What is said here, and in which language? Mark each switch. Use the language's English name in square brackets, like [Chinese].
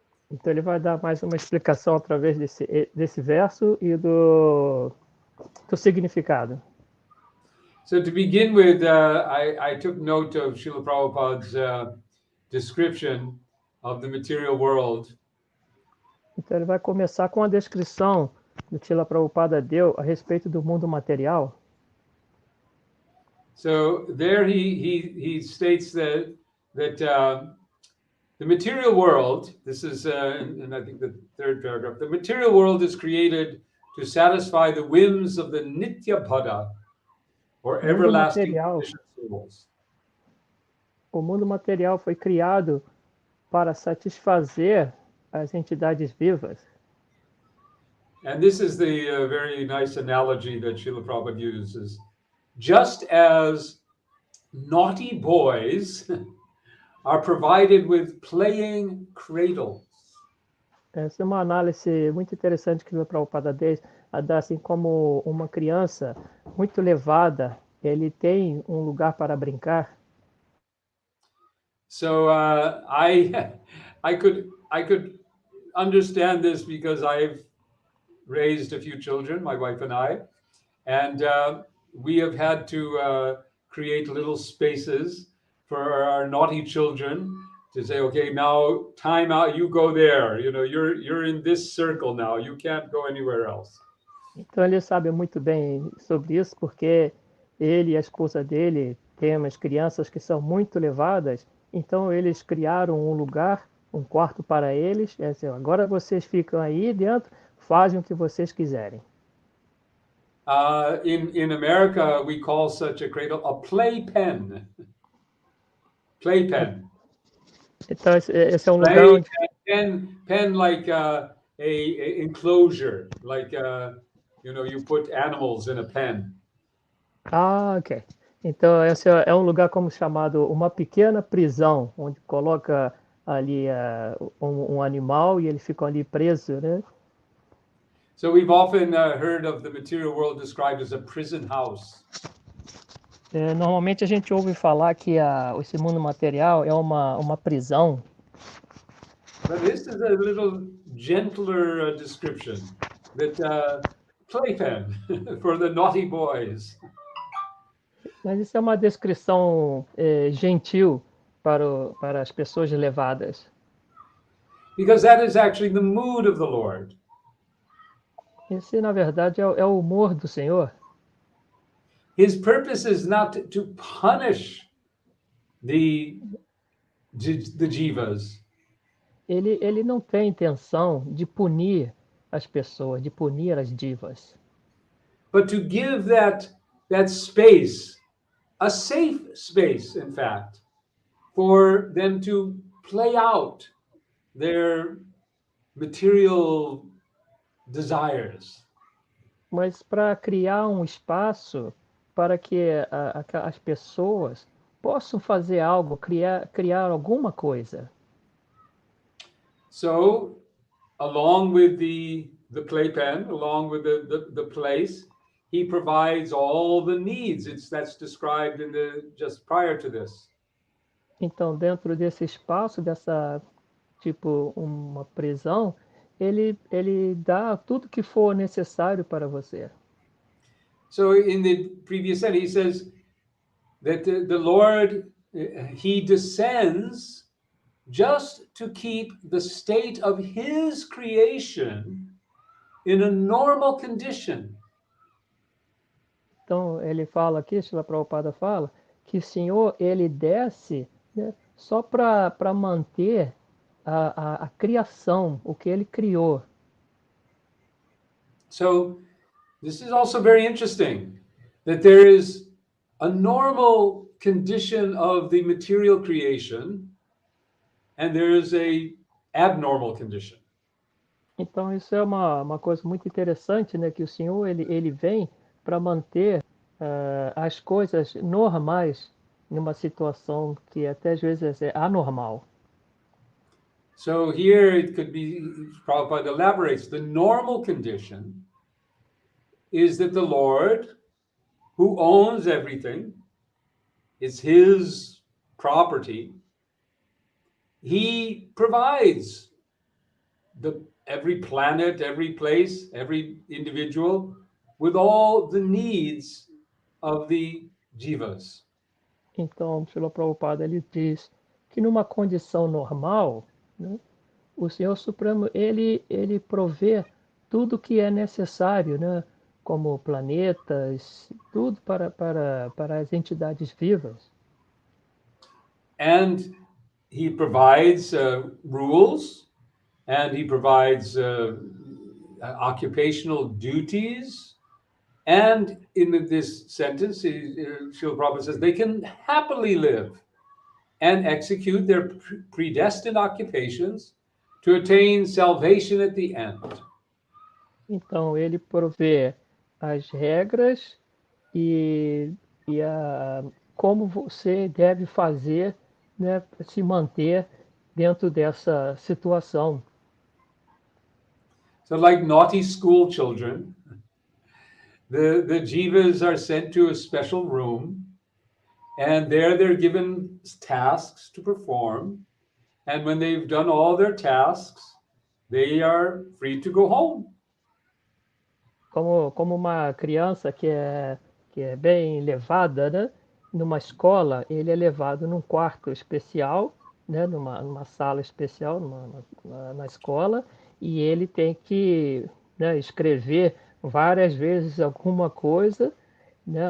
[Portuguese] Então ele vai dar mais uma explicação através desse verso e do significado. [English] So to begin with, I took note of Srila Prabhupada's description of the material world. [Portuguese] Então ele vai começar com a descrição que Srila Prabhupada deu a respeito do mundo material. [English] So there he states that the material world, this is in I think the third paragraph, the material world is created to satisfy the whims of the nitya-pada, or [Portuguese] O mundo [English] everlasting [Portuguese] material, [English] conditioned souls. [Portuguese] o mundo material foi criado para satisfazer as entidades vivas. [English] And this is the very nice analogy that Srila Prabhupada uses. Just as naughty boys are provided with playing cradles. [Portuguese] Essa é uma análise muito interessante que o Prabhupada dá, assim como uma criança muito levada, ele tem um lugar para brincar. [English] So I could understand this because I've raised a few children, my wife and I, and we have had to create little spaces for our naughty children to say, okay, now time out, you go there, you know, you're in this circle now, you can't go anywhere else. [Portuguese] Então ele sabe muito bem sobre isso, porque ele e a esposa dele têm umas crianças que são muito levadas, então eles criaram um lugar, um quarto para eles, é assim, agora vocês ficam aí dentro, fazem o que vocês quiserem. [English] In America, we call such a cradle a playpen. Playpen. [Portuguese] Então esse é um lugar [English] Play [Portuguese] onde [English] pen like a enclosure, like you know, you put animals in a pen. ok. [Portuguese] Então, esse é um lugar como chamado uma pequena prisão, onde coloca ali um animal e eles ficam ali presos, né? [English] So we've often heard of the material world described as a prison house. [Portuguese] Normalmente a gente ouve falar que esse mundo material é uma prisão. [English] But this is a little gentler description, that playpen for the naughty boys. [Portuguese] Mas isso é uma descrição gentil para as pessoas levadas. [English] Because that is actually the mood of the Lord. [Portuguese] Esse, na verdade, é o humor do Senhor. [English] His purpose is not to punish the jivas. [Portuguese] Ele não tem intenção de punir as pessoas, de punir as divas. [English] But to give that space, a safe space, in fact, for them to play out their material desires. [Portuguese] Mas para criar um espaço para que as pessoas possam fazer algo, criar alguma coisa. [English] So, along with the playpen, along with the place, he provides all the needs. That's described in just prior to this. [Portuguese] Então, dentro desse espaço, dessa tipo uma prisão, ele dá tudo que for necessário para você. [English] So in the previous set, he says that the Lord, he descends just to keep the state of his creation in a normal condition. [Portuguese] Então, ele fala aqui, Srila Prabhupada fala, que o Senhor, ele desce, né, só para manter a criação, o que ele criou. [English] So this is also very interesting, that there is a normal condition of the material creation, and there is a abnormal condition. [Portuguese] Então, isso é uma coisa muito interessante, né? Que o Senhor, ele vem para manter as coisas normais numa situação que até às vezes é anormal. [English] So here it could be, Prabhupada elaborates, the normal condition is that the Lord, who owns everything, it's his property, he provides every planet, every place, every individual with all the needs of the jivas. [Portuguese] Então, Srila Prabhupada, ele diz que numa condição normal, né, o Senhor Supremo, ele provê tudo que é necessário, né, como planetas, tudo para as entidades vivas. [English] And he provides rules, and he provides occupational duties. And in this sentence, Srila Prabhupada says they can happily live and execute their predestined occupations to attain salvation at the end. [Portuguese] Então, ele provê as regras e como você deve fazer, né, se manter dentro dessa situação. [English] So like naughty school children, the jivas are sent to a special room, and there they're given tasks to perform. And when they've done all their tasks, they are free to go home. [Portuguese] Como uma criança que é bem levada, né? Numa escola, ele é levado num quarto especial, né? Numa sala especial na escola, e ele tem que, né, escrever várias vezes alguma coisa, né?